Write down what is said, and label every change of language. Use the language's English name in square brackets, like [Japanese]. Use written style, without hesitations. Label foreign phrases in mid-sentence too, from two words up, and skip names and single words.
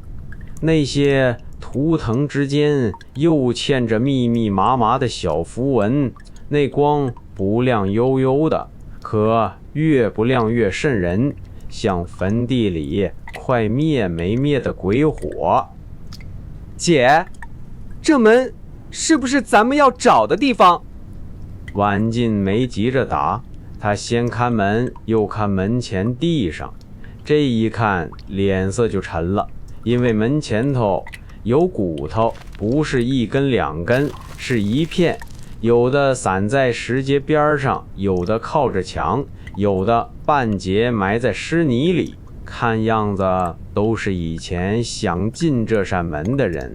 [Chinese] 那些圖騰之間又嵌着密密麻麻的小符文，那光不亮悠悠的，可越不亮越瘆人，像坟地裡快滅沒滅的鬼火。姐，這門是不是咱們要找的地方？晚进沒急着答，他先看門，又看门前地上，這一看臉色就沉了，因為門前頭有骨頭，不是一根兩根，是一片，有的散在石階邊上，有的靠着牆，有的半截埋在濕泥裡，看樣子都是以前想進這扇門的人。